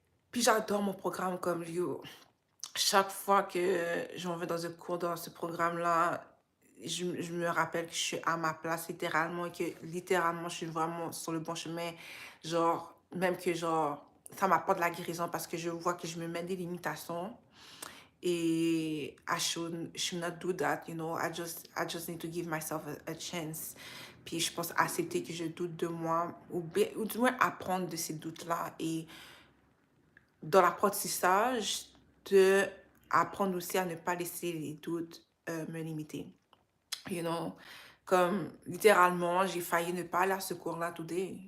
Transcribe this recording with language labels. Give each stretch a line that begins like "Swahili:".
French: Puis j'adore mon programme comme yo. Chaque fois que je m'en vais dans un cours, dans ce programme-là, je me rappelle que je suis à ma place littéralement et que littéralement, je suis vraiment sur le bon chemin. Genre, même que genre, ça m'apporte de la guérison parce que je vois que je me mets des limitations.
English: Et I should not do that, I just need to give myself a chance.
French: Puis je pense accepter que je doute de moi ou du moins apprendre de ces doutes-là. Et dans l'apprentissage, de apprendre aussi à ne pas laisser les doutes me limiter.
English: You know,
French: comme littéralement, j'ai failli ne pas aller à ce cours-là today.